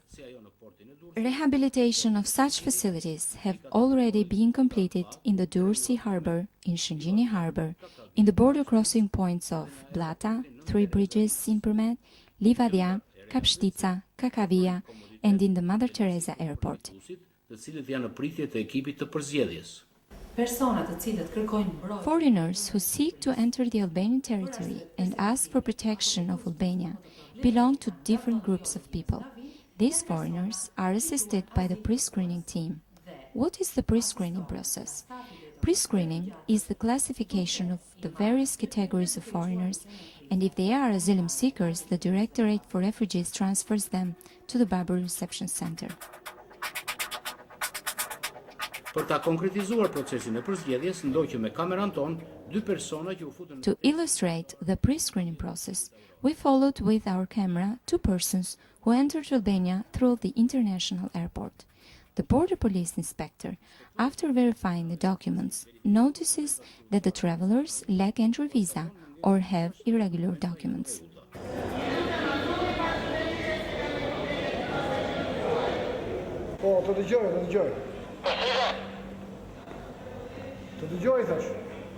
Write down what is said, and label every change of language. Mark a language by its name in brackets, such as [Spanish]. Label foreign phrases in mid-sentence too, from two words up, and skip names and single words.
[English] Rehabilitation of such facilities have already been completed in the Durrësi Harbor, in Shëngjini Harbor, in the border crossing points of Blata, Three Bridges in Përmet, Livadja, Kapshtica, Kakavia, and in the Mother Teresa Airport. [Albanian] Të cilët janë në pritje të ekipit të përzgjedhjes. Persona të cilët kërkojnë mbrojtje. [English] Foreigners who seek to enter the Albanian territory and ask for protection of Albania belong to different groups of people. These foreigners are assisted by the pre-screening team. What is the pre-screening process? Pre-screening is the classification of the various categories of foreigners, and if they are asylum seekers, the Directorate for Refugees transfers them to the Babur Reception Center. [Albanian] Për ta konkretizuar procesin e përzgjedhjes, ndoqëm me kameran ton dy persona që u futën. [English] To illustrate the pre-screening process, we followed with our camera two persons who entered Albania through the international airport. The border police inspector, after verifying the documents, notices that the travelers lack entry visa or have irregular documents. [Albanian] Po, të dëgjoj. Të dëgjoj, thash.